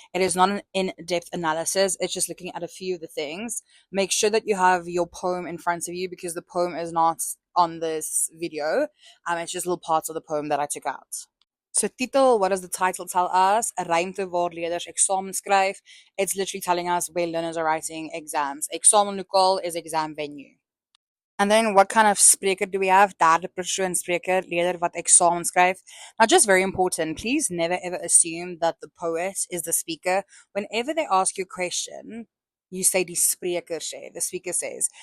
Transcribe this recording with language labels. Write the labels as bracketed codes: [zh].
[en] It is not an in-depth analysis, it's just looking at a few of the things. Make sure that you have your poem in front of you because the poem is not on this video. It's just little parts of the poem that I took out. So titel, what does the title tell us? [af] 'n ruimte waar leerders eksamen skryf. [en] It's literally telling us where learners are writing exams. Eksamenlokaal is exam venue. And then what kind of spreker do we have? [af] Derde persoon spreker, leerder wat eksamen skryf. [en] Now, just very important, please never ever assume that the poet is the speaker. Whenever they ask you a question, you say the [af] spreker sê, [en] the speaker says.